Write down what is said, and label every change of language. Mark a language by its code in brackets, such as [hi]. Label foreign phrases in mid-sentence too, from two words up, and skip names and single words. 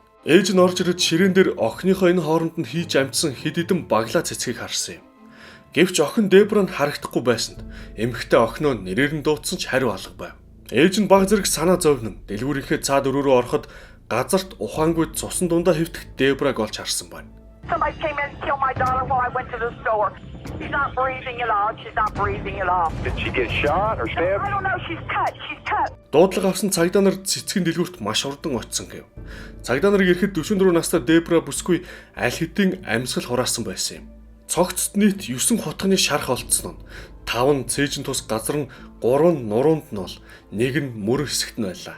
[mn] Ээж нь орж ирээд ширээн дээр охиныхоо энэ хооронд нь хийж амжсан хэд хэдэн баглаа цэцгийг харсан юм. Гэвч охин Дебра нь харагдахгүй байсанд эмэгтэй охиноо нэрээр нь дуудсан ч хариу алга байв. Ээж нь баг зэрэг санаа зовнон дэлгүүрийнхээ цаад өрөө рүү ороход газарт ухаангүй цусан дундаа хэвтэх Дебраг олж харсан байна. [en] Somebody came in and killed my daughter while I went to the store. She's not breathing at all. She's not breathing at all. Did she get shot or stabbed? I don't know. She's cut. She's cut. [mn] Дуудлага авсан цагдаа нар цэцгийн дэлгүүрт маш урдан очсон гэв. Цагдаа нарыг ирэхэд 44 настай Дебра бүсгүй аль хэдийн амьсгал хураасан байсан юм. Цогцт нийт 9 хутганы шарх олдсон нь 5 нь цээжин тус газар нь 3 нь нуруунд нь бол 1 нь мөр хэсэгт нь байлаа.